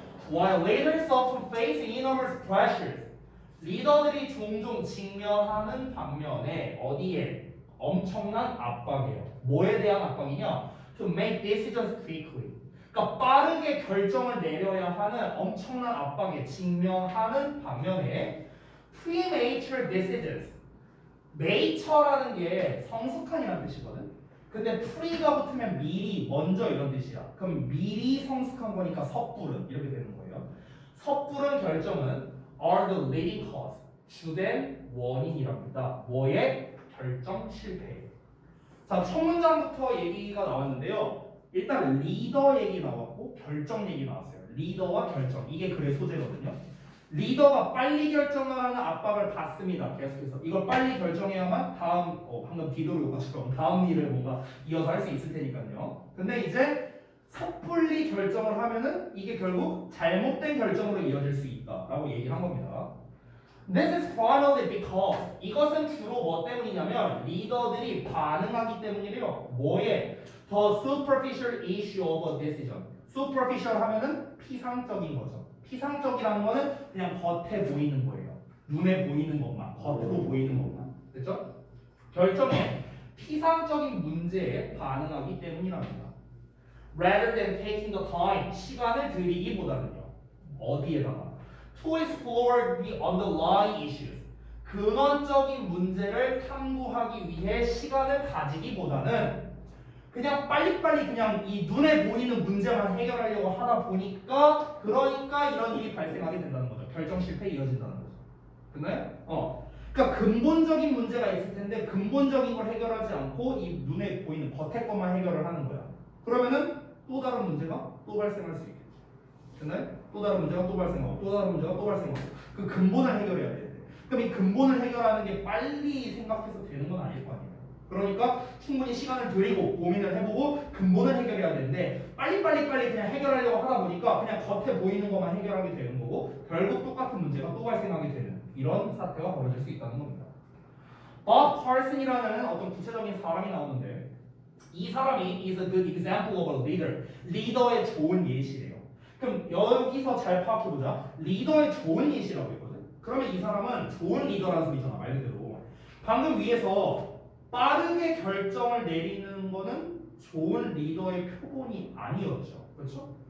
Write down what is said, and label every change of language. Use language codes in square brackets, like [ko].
[en] While leaders often face enormous pressures, [ko] 리더들이 종종 직면하는 반면에 어디에? 엄청난 압박이에요. 뭐에 대한 압박이냐? [en] To make decisions quickly. [ko] 그러니까 빠르게 결정을 내려야 하는 엄청난 압박에 직면하는 반면에 [en] premature decisions. [ko] nature라는 게 성숙한이라는 뜻이거든. 근데 pre가 붙으면 미리, 먼저 이런 뜻이야. 그럼 미리 성숙한 거니까 섣부른 이렇게 되는 거예요. 섣부른 결정은 [en] are the leading cause. [ko] 주된 원인이랍니다. 뭐의? 결정 실패. 자, 첫 문장부터 얘기가 나왔는데요. 일단 리더 얘기 나왔고 결정 얘기 나왔어요. 리더와 결정. 이게 글의 소재거든요. 리더가 빨리 결정을 하는 압박을 받습니다. 계속해서. 이걸 빨리 결정해야만 다음, 방금 디도로 요구처럼 다음 일을 뭔가 이어서 할 수 있을 테니까요. 근데 이제 섣불리 결정을 하면은 이게 결국 잘못된 결정으로 이어질 수 있다라고 얘기를 한 겁니다. [en] This is primarily because [ko] 이것은 주로 뭐 때문이냐면 리더들이 반응하기 때문이래요. 뭐에? [en] The superficial issue of a decision. [ko] superficial 하면은 피상적인 거죠. 피상적이라는 거는 그냥 겉에 보이는 거예요. 눈에 보이는 것만, 겉으로 보이는 것만. 됐죠? 결정에 피상적인 문제에 반응하기 때문이랍니다. [en] Rather than taking the time, [ko] 시간을 들이기보다는요. 어디에다가? [en] To explore the underlying issues. [ko] 근원적인 문제를 탐구하기 위해 시간을 가지기보다는 그냥 빨리빨리 그냥 이 눈에 보이는 문제만 해결하려고 하다 보니까 그러니까 이런 일이 발생하게 된다는 거죠. 결정 실패에 이어진다는 거죠. 됐나요? 그러니까 근본적인 문제가 있을 텐데 근본적인 걸 해결하지 않고 이 눈에 보이는 겉에 것만 해결을 하는 거야. 그러면은 또 다른 문제가 또 발생할 수 있겠죠. 됐나요? 또 다른 문제가 또 발생하고 또 다른 문제가 또 발생하고 그 근본을 해결해야 돼. 그럼 이 근본을 해결하는 게 빨리 생각해서 되는 건 아닐 거 아니에요. 그러니까 충분히 시간을 들이고 고민을 해보고 근본을 해결해야 되는데 빨리 그냥 해결하려고 하다 보니까 그냥 겉에 보이는 것만 해결하게 되는 거고 결국 똑같은 문제가 또 발생하게 되는 이런 사태가 벌어질 수 있다는 겁니다. Bob Carson이라는 어떤 구체적인 사람이 나오는데 이 사람이 [en] is a good example of a leader. [ko] 리더의 좋은 예시래요. 그럼 여기서 잘 파악해보자. 리더의 좋은 예시라고 했거든. 그러면 이 사람은 좋은 리더라는 소리잖아. 말 그대로. 방금 위에서 빠르게 결정을 내리는 거는 좋은 리더의 표본이 아니었죠. 그렇죠?